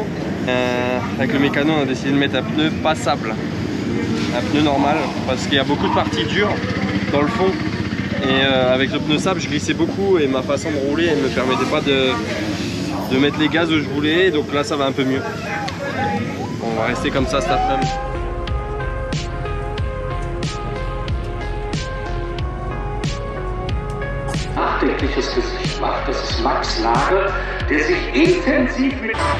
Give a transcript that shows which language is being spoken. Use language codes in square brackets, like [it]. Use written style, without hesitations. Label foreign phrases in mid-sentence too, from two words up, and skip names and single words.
[fr] Avec le mécano on a décidé de mettre un pneu passable, un pneu normal parce qu'il y a beaucoup de parties dures dans le fond et avec le pneu sable je glissais beaucoup et ma façon de rouler elle me permettait pas de mettre les gaz où je voulais, donc là ça va un peu mieux. On va rester comme ça cet après-midi. [de] Nachdenkliches Gesicht macht, das ist Max Nagel, der sich intensiv mit...